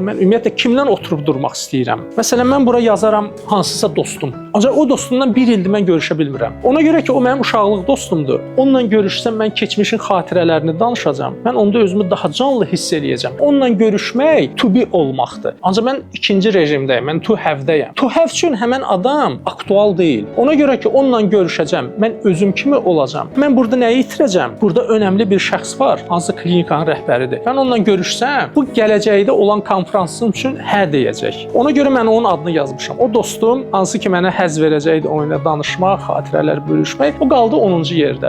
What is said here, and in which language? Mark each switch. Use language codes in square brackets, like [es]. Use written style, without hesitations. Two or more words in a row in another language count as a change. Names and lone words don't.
[az] Mən ümumiyyətlə kimdən oturub durmaq istəyirəm? Məsələn, mən bura yazaram hansısa dostum. Ancaq o dostumdan bir ildir mən görüşə bilmirəm. Ona görə ki, o mənim uşaqlıq dostumdur. Onunla görüşsəm mən keçmişin xatirələrini danışacağam. Mən onda özümü daha canlı hiss eləyəcəm. Onunla görüşmək [en] to be [az] olmaqdır. Ancaq mən ikinci rejimdəyəm. Mən [en] to have- [az] dəyəm. [en] To have [az] üçün həmin adam aktual deyil. Ona görə ki, onunla görüşəcəm. Mən özüm kimi olacağam. Mən burada nəyi itirəcəm? Burada önəmli bir şəxs var. Hansı klinikanın rəhbəridir. Mən onunla görüşsəm, bu gələcəkdə olan konfransım üçün hə deyəcək. Ona görə mən onun adını yazmışam. O dostum, hansı ki mənə həzz verəcəkdi onunla danışmaq, xatirələr bölüşmək, o qaldı 10-cu yerdə.